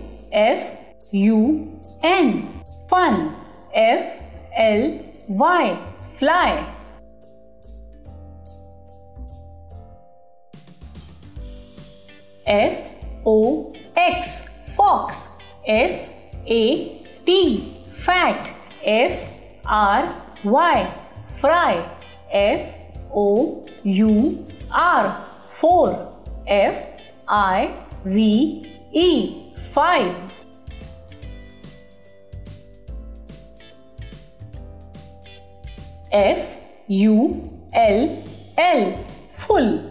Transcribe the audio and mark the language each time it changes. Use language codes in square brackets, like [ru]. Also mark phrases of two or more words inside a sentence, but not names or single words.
[en] FUN fun. FLY fly. FOX fox. FAT fat. FRY fry. FOUR four. FIVE five. FULL full.